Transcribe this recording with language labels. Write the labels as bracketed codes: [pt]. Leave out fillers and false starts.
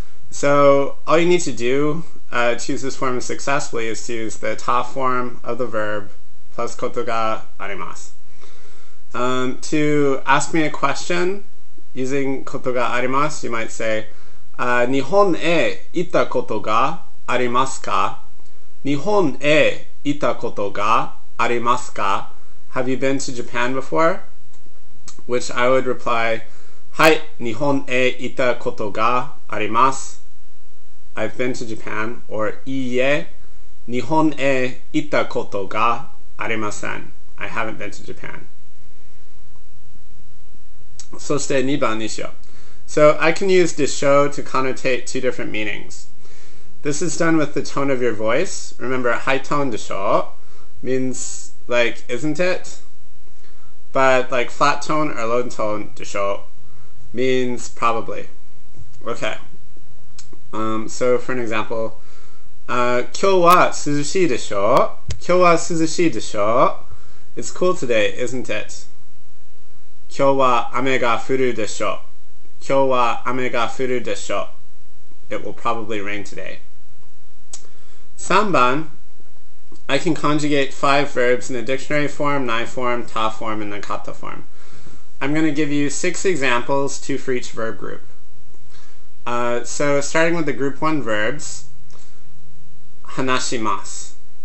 [en] So all you need to do to use this form successfully is to use the ta form of the verb plus koto ga arimasu. To ask me a question using koto ga arimasu, you might say, [ja] 日本へ行ったことがありますか? 日本へ行ったことがありますか? [en] Have you been to Japan before? Which I would reply, [ja] はい、日本へ行ったことがあります。 [en] I've been to Japan. [ja] Or いいえ、日本へ行ったことがありません。 [en] I haven't been to Japan. [ja] そして2番にしよう。 [en] So I can use でしょ to connotate two different meanings. This is done with the tone of your voice. Remember, high tone でしょ means like, isn't it? But like flat tone or low tone でしょ means probably. Okay. So for an example, [ja] 今日は涼しいでしょ? 今日は涼しいでしょ? [en] It's cool today, isn't it? [ja] 今日は雨が降るでしょ?今日は雨が降るでしょ? [en] It will probably rain today. 3番, I can conjugate 5 verbs in the dictionary form, nai form, ta form, and the kata form. I'm going to give you 6 examples, 2 for each verb group. So starting with the group 1 verbs, hanashimasu.